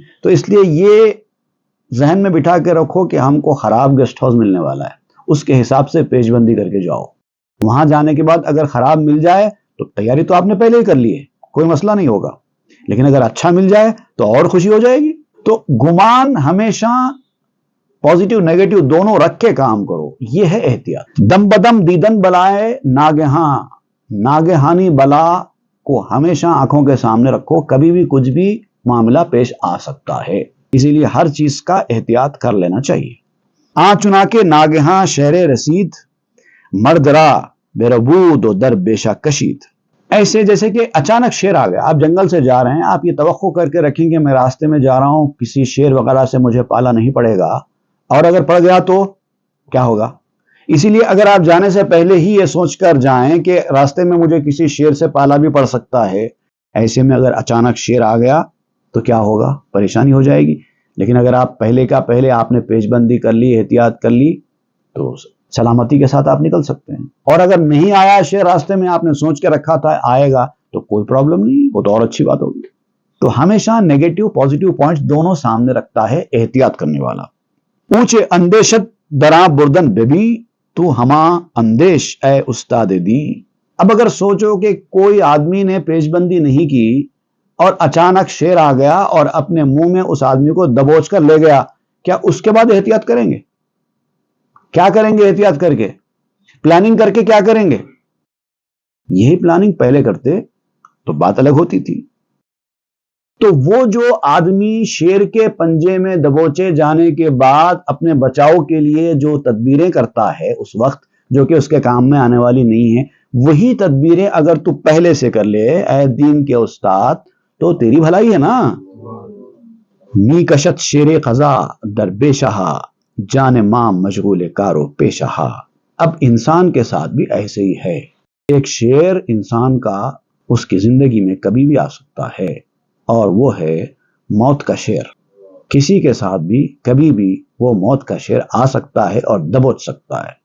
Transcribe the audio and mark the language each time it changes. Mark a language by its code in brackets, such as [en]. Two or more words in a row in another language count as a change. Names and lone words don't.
[ur] تو اس لیے یہ ذہن میں بٹھا کے رکھو کہ ہم کو خراب گیسٹ ہاؤس ملنے والا ہے، اس کے حساب سے پیش بندی کر کے جاؤ۔ وہاں جانے کے بعد اگر خراب مل جائے تو تیاری تو آپ نے پہلے ہی کر لی ہے، کوئی مسئلہ نہیں ہوگا، لیکن اگر اچھا مل جائے تو اور خوشی ہو جائے گی۔ تو گمان ہمیشہ [en] positive negative [ur] دونوں رکھ کے کام کرو، یہ ہے احتیاط۔ [fa] دم بدم دیدن بلائے ناگہاں، [ur] ناگہانی بلا کو ہمیشہ آنکھوں کے سامنے رکھو، کبھی بھی کچھ بھی معاملہ پیش آ سکتا ہے، اسی لیے ہر چیز کا احتیاط کر لینا چاہیے۔ [fa] آ چنا کے ناگہاں شہر رسید، مردرا بے ربود و در بیشہ کشید۔ [ur] ایسے جیسے کہ اچانک شیر آ گیا، آپ جنگل سے جا رہے ہیں، آپ یہ توقع کر کے رکھیں کہ میں راستے میں جا رہا ہوں، کسی شیر وغیرہ سے مجھے پالا نہیں پڑے گا، اور اگر پڑ گیا تو کیا ہوگا؟ اسی لیے اگر آپ جانے سے پہلے ہی یہ سوچ کر جائیں کہ راستے میں مجھے کسی شیر سے پالا بھی پڑ سکتا ہے، ایسے میں اگر اچانک شیر آ گیا تو کیا ہوگا؟ پریشانی ہو جائے گی۔ لیکن اگر آپ پہلے کا پہلے آپ نے پیش بندی کر لی، احتیاط کر لی، تو سلامتی کے ساتھ آپ نکل سکتے ہیں۔ اور اگر نہیں آیا شیر راستے میں، آپ نے سوچ کے رکھا تھا آئے گا، تو کوئی پرابلم نہیں، وہ تو اور اچھی بات ہوگی۔ تو ہمیشہ [en] negative positive points [ur] دونوں سامنے رکھتا ہے احتیاط کرنے والا۔ [fa] اونچے اندیشت دراں بردن ببی، تو ہما اندیش اے استاد دی۔ [ur] اب اگر سوچو کہ کوئی آدمی نے پیش بندی نہیں کی اور اچانک شیر آ گیا اور اپنے منہ میں اس آدمی کو دبوچ کر لے گیا، کیا اس کے بعد احتیاط کریں گے؟ کیا کریں گے احتیاط کر کے؟ پلاننگ کر کے کیا کریں گے؟ یہی پلاننگ پہلے کرتے تو بات الگ ہوتی تھی۔ تو وہ جو آدمی شیر کے پنجے میں دبوچے جانے کے بعد اپنے بچاؤ کے لیے جو تدبیریں کرتا ہے اس وقت، جو کہ اس کے کام میں آنے والی نہیں ہیں، وہی تدبیریں اگر تو پہلے سے کر لے اے دین کے استاد تو تیری بھلائی ہے نا۔ [fa] می کشت شیر خزا در بے شہا، جان ماں مشغول کارو پیشہا۔ [ur] اب انسان کے ساتھ بھی ایسے ہی ہے، ایک شیر انسان کا اس کی زندگی میں کبھی بھی آ سکتا ہے، اور وہ ہے موت کا شیر۔ کسی کے ساتھ بھی کبھی بھی وہ موت کا شیر آ سکتا ہے اور دبوچ سکتا ہے۔